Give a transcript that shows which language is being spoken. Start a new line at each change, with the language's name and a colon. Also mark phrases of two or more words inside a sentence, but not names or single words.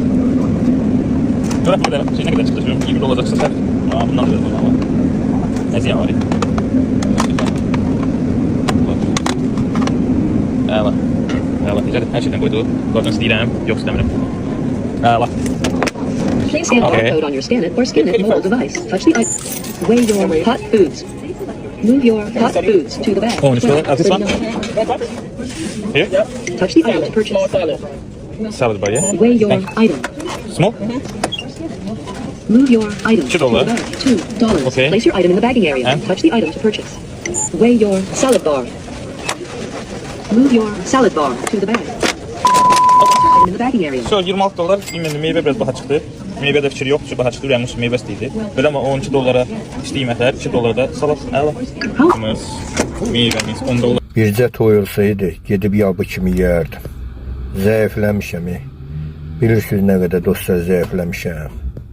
Azerbaijani: Görək bu qədər. Şey nə qədər çıxdı? 20 olacaqsa sən. Bundan da biraz qoyaq. Nə ziyan var? Əla. Əla. Necədir? Hər şeydən qoydu. Qordan istəyirəm. Yox istəmirəm. Əla.
English: Please scan the barcode on your scan it or scan it mobile device. Touch the item. Weigh your hot foods. Move your hot foods to the bag. 13 dolar. This one? Here? Touch the item to purchase. Salad bar, yeah? Weigh your item. Small? Move your item $2. to the bag. $2. Okay. Place your item in the bagging area. And? Touch the item to purchase. Weigh your salad bar. Move your salad bar to the bag. Item in the bagging area.
Azerbaijani: So 26 dolar. Bilmiyorum, meyvə biraz baha çıxdı. Meyvədə fikir yox, çünki baha çıxdı. Rəmus meyvə istəyirdi. Belə amma 12 dolara istəyiməklər, 2 dolara da salat. Əla. Meyvəmiz 10 dolar. Bircə toy olsaydı, gedib yabı kimi yeyərdim. Zəifləmişəm. Bilirsiniz nə qədər dostlar zəifləmişəm.